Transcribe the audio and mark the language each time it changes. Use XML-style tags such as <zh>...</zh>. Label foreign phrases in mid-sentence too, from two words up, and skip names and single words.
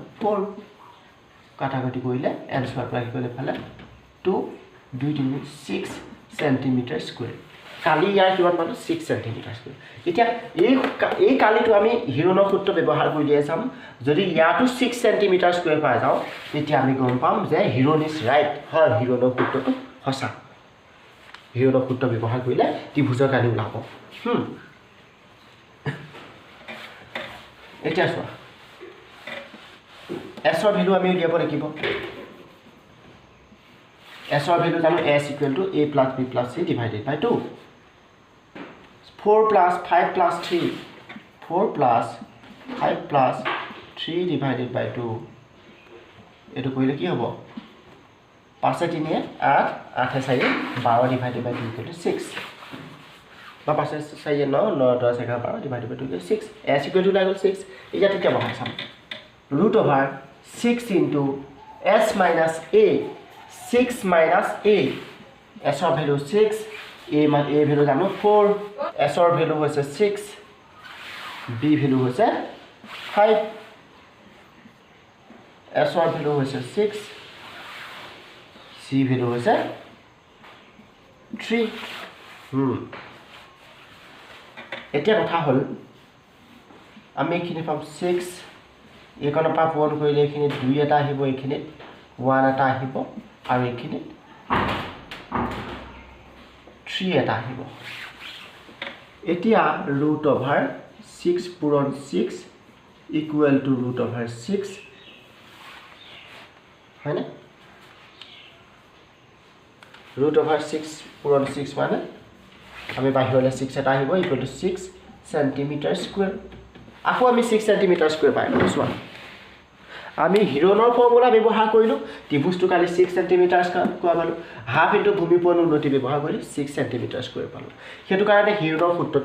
<as>4 কাটাকাটি কৰিলে এনসাৰ পৰা কি কৰিলে ফালে 2 6</as> <en>centimeter square</en> <as>কালি ইয়াৰ কিমান পালো 6</as> <en>centimeter square</en> <as>এতিয়া এই কালিটো আমি হিৰনৰ সূত্ৰ ব্যৱহাৰ কৰি দিয়া চাম যদি ইয়াটো 6</as> <en>centimeter square</en> <as>পাই যাও তেতিয়া আমি গম পাম যে হিৰন</as> <en>is right</en> <as>হয় হিৰনৰ সূত্ৰটো সঁচা হিৰনৰ সূত্ৰ ব্যৱহাৰ কৰিলে ত্ৰিভুজৰ কালি ওলাব এতিয়া চোৱা S ৰ ভ্যালু আমি উলিয়াব লাগিব S ৰ ভ্যালু জানো</as> <en>S equal to A plus B plus C divided by 2 4 plus 5 plus</en> <as>3</as> <en>4 plus 5 plus 3 divided by 2</en> <as>এটো কইলে কি হ'ব 5 3 8 8 4 12</as> <en>divided by 2 equal to 6 বা 5 4 9 9 10 11 12 divided by 2 equal to 6 S equal to</en> <as>লাগল 6 এটা কি বহাই চাম</as> <en>root over 6 into S minus A 6 minus A S of value 6 A value জানো 4 S of value হৈছে 6 B value হৈছে 5 S of value হৈছে 6 C value হৈছে 3</en> <as>এতিয়া কথা হল আমি এখিনি পাম 6 এইকনৰ পৰা পূৰণ কৰিলে এখিনি 2 এটা আহিব এখিনি 1 এটা আহিব আৰু এখিনি 3 এটা আহিব এতিয়া</as> <en>root over 6</en> <as>পূৰণ 6</as> <en>equal to root over 6</en> <as>হয়নে</as> <en>root over 6</en> <as>পূৰণ 6 মানে আমি বাহিৰলৈ 6 এটা আহিব</as> <en>equal to</en> <as>6</as> <en>centimeter square</en> <as>আকৌ আমি 6</as> <en>centimeter square</en> <as>পাই গ'লো চোৱা আমি হিৰণৰ ফৰ্মুলা ব্যৱহাৰ কৰিলোঁ ত্ৰিভুজটো কালি 6</as> <en>centimeter square</en> <as>পালোঁ</as> <en>half into</en> <as>ভূমিপূৰণ উন্নতি ব্যৱহাৰ কৰিলোঁ 6</as> <en>centimeter square</en> <as>পালোঁ সেইটো কাৰণে হিৰণৰ সূত্ৰটো</as>